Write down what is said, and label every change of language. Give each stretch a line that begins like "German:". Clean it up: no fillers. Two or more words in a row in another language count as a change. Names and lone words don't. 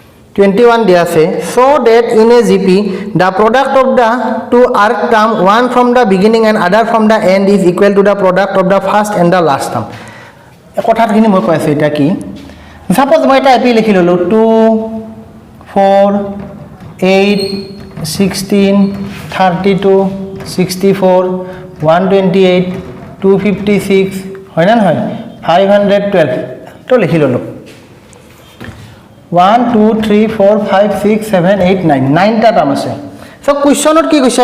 English: 21
Assamese: দিয়া আছে
English: so that in a GP the product of the two arc term one from the beginning and other from the end is equal to the product of the first and the last term
Assamese: কথাখিনি মই কৈ আছো এটা কি সাপোজ মই এটা এপি লিখি ললো 2 4 8 16 32 64 128 256 হয় না নহয় 512 তো লিখি ললো 1 2 3 4 5 6 7 8 9 9টা টার্ম আছে সো কোশ্চনত কি কৈছে